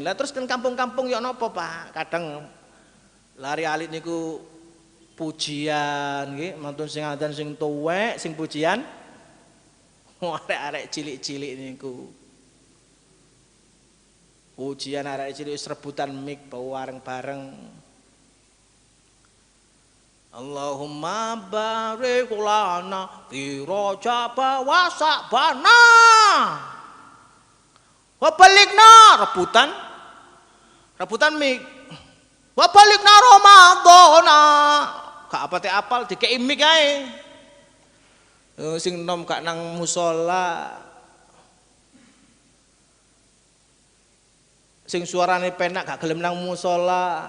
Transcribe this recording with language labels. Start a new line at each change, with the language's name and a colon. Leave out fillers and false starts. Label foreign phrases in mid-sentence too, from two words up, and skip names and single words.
Javanese: Lah terus kan kampung-kampung ya napa, Pak? Kadang lari alit niku pujian nggih, mantun sing adzan sing tuwek, sing pujian arek-arek cilik-cilik niku. Pujian arek cilik wis rebutan mik bareng-bareng.
Arabic: اللهم بارك لنا في رجب وشعبان. وبلغنا
Javanese: rebutan mik.
Arabic: وبلغنا رمضان.
Javanese: Gak apa teh apal dikei mik ae. Sing nom gak nang musala. Sing suarane penak gak gelem nang musala.